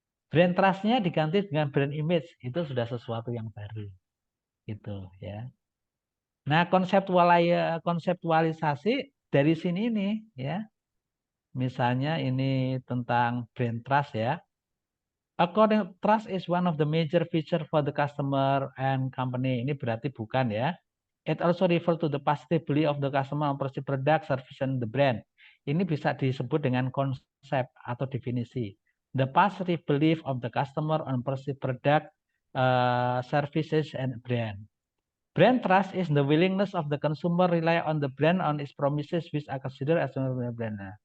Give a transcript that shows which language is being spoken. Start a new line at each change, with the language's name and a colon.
Indonesian: Brand trust-nya diganti dengan brand image, itu sudah sesuatu yang baru. Gitu ya. Nah, konseptualisasi dari sini nih ya. Misalnya ini tentang brand trust ya.
English: According trust is one of the major feature for the customer and company.
Indonesian: Ini berarti bukan ya.
English: It also refer to the positive belief of the customer on perceived product, service, and the brand.
Indonesian: Ini bisa disebut dengan konsep atau definisi.
English: The positive belief of the customer on perceived product, services, and brand. Brand trust is the willingness of the consumer rely on the brand on its promises which are considered as a brand.